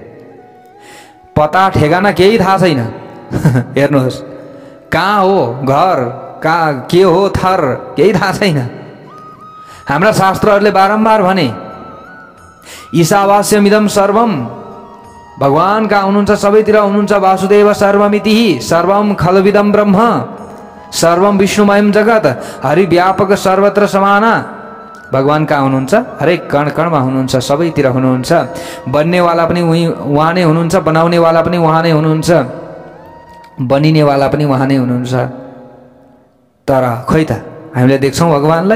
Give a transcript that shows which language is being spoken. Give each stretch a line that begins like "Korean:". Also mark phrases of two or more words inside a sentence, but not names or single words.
Nepali: पता ठेगाना केही थाहा छैन। हेर्नुहोस्, कहाँ हो घर, कहाँ के हो थर, केही थाहा छैन। हाम्रा शास्त्रहरूले बारम्बार भने
Sanskrit: ईशावास्यमिदं सर्वम,
Nepali: भगवान कहाँ हुनुहुन्छ, सबैतिर हुनुहुन्छ।
Sanskrit: वासुदेव सर्वमिति सर्वम खलविदं ब्रह्म, सर्वम विष्णुमयम जगत,
Hindi: हरि व्यापक सर्वत्र समाना।
Nepali: भगवान कहाँ हुनुहुन्छ? हरेक कण कणमा हुनुहुन्छ, सबैतिर हुनुहुन्छ। बन्नेवाला पनि उहाँ नै हुनुहुन्छ, बनाउनेवाला पनि उहाँ नै हुनुहुन्छ, बनिनेवाला पनि उहाँ नै हुनुहुन्छ। तर खोइ त हामीले देख्छौँ भगवानलाई?